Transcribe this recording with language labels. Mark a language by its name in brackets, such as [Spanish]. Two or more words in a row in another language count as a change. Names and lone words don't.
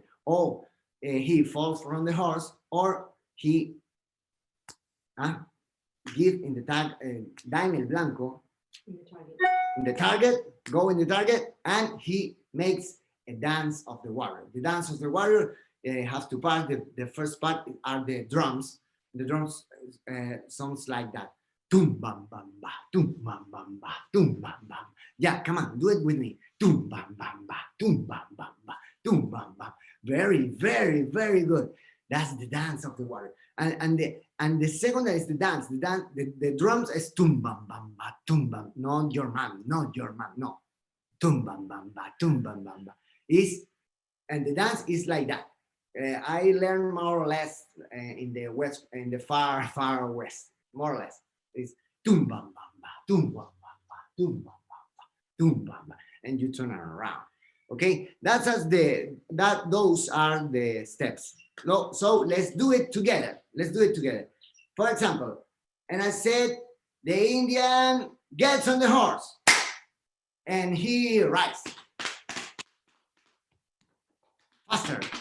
[English] Or he falls from the horse, or he give in the tag, [Spanish] da en el blanco, [English] in the target, go in the target, and he makes a dance of the warrior. The dance of the warrior has two parts. The first part are the drums. The drums sounds like that. Tum bam bam ba, tum bam bam ba, tum bam bam. Yeah, come on, do it with me. Tum bam bam ba, tum bam bam ba, tum bam bam. Very, very, very good. That's the dance of the warrior. And the second is the dance. The drums is tum bam bam ba, tum bam. Not your man, no. Tum bam bam ba, tum bam bam ba. And the dance is like that. I learned more or less in the west, in the far, far west, more or less. It's tum bam bam ba, tum bam bam ba, tum bam bam ba, tum bam bam, and you turn around. Okay, those are the steps. So let's do it together. For example, and I said the Indian gets on the horse and he rides faster.